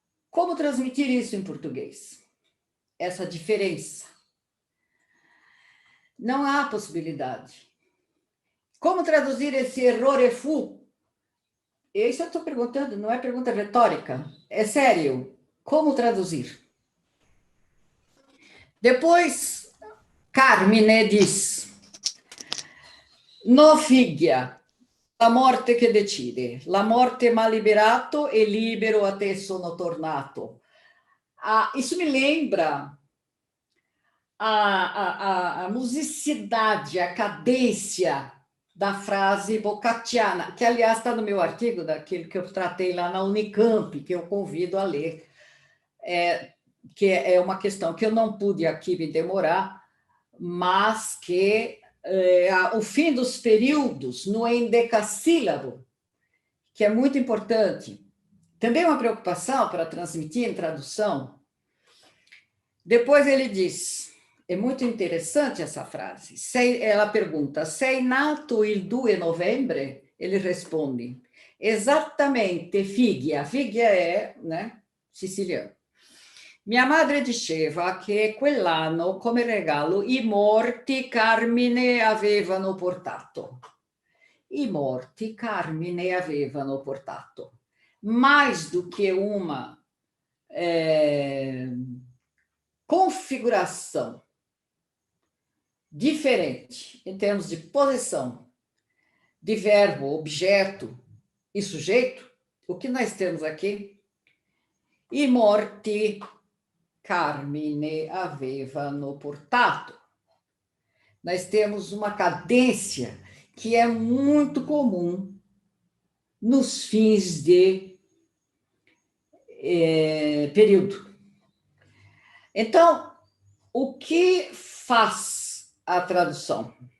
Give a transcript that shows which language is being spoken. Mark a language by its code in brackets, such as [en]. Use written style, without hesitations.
[pt] Como transmitir isso em português? Essa diferença. Não há possibilidade. Como traduzir esse [it] errore fu? [pt] Isso eu estou perguntando, não é pergunta retórica. É sério. Como traduzir? Depois, Carmine diz, [it] no figlio, la morte che decide, la morte m'ha liberato e libero a te sono tornato. [pt] Isso me lembra a musicidade, a cadência da frase boccacciana, que, aliás, está no meu artigo, daquele que eu tratei lá na Unicamp, que eu convido a ler. Que é uma questão que eu não pude aqui me demorar, mas que o fim dos períodos no endecassílabo, que é muito importante. Também uma preocupação para transmitir em tradução. Depois ele diz, é muito interessante essa frase, ela pergunta, [it] sei nato il 2 novembre? [pt] Ele responde, exatamente, figlia. Figlia é, né? siciliano. [it] Mia madre diceva che quell'anno come regalo i morti Carmine avevano portato. I morti Carmine avevano portato. [pt] Mais do que uma configuração diferente em termos de posição de verbo, objeto e sujeito, o que nós temos aqui? [it] I morti Carmine avevano portato. [pt] Nós temos uma cadência que é muito comum nos fins de período. Então, o que faz a tradução?